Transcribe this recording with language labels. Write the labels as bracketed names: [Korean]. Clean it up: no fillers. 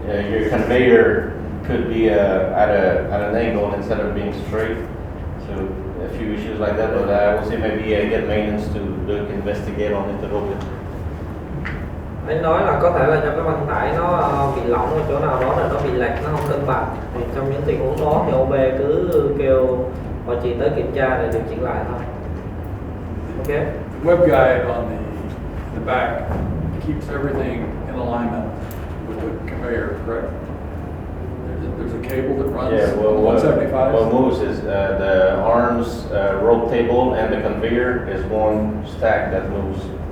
[English] Your conveyor could be at an angle instead of being straight. So a few issues like that, but I would say maybe get maintenance to look, investigate on it a little bit. [Vietnamese] Anh nói là có thể là do cái băng tải nó bị lỏng ở chỗ nào đó, là nó bị lệch, nó không cân bằng. Thì trong những tình huống đó thì OB cứ kêu họ chỉ tới kiểm tra để điều chỉnh lại thôi. [English] Okay. The web guide on the back keeps everything in alignment with the conveyor, correct? There's a cable that runs Yeah, 175. what moves is the arms, rope table, and the conveyor is one stack that moves.